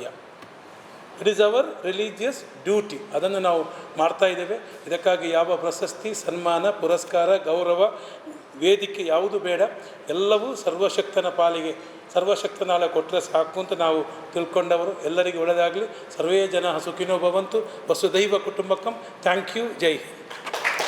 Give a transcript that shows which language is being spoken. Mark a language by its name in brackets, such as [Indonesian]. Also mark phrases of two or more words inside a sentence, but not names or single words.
[English] It is our religious duty. [Kannada] ಅದನ್ನು ನಾವು ಮಾಡ್ತಾ ಇದ್ದೇವೆ. ಇದಕ್ಕಾಗಿ ಯಾವ ಪ್ರಶಸ್ತಿ, ಸನ್ಮಾನ, ಪುರಸ್ಕಾರ, ಗೌರವ, ವೇದಿಕೆ ಯಾವುದು ಬೇಡ. ಎಲ್ಲವೂ ಸರ್ವಶಕ್ತನ ಪಾಲಿಗೆ, ಸರ್ವಶಕ್ತನಾಳ ಕೊಟ್ಟರೆ ಸಾಕು ಅಂತ ನಾವು ತಿಳ್ಕೊಂಡವರು. ಎಲ್ಲರಿಗೂ ಒಳ್ಳೆಯದಾಗಲಿ. [Sanskrit] ಸರ್ವೇ ಜನ ಸುಖಿನೋ ಭವಂತು. ವಸುದೈವ ಕುಟುಂಬಕಂ. [English] Thank you. [Hindi] जय हिंद.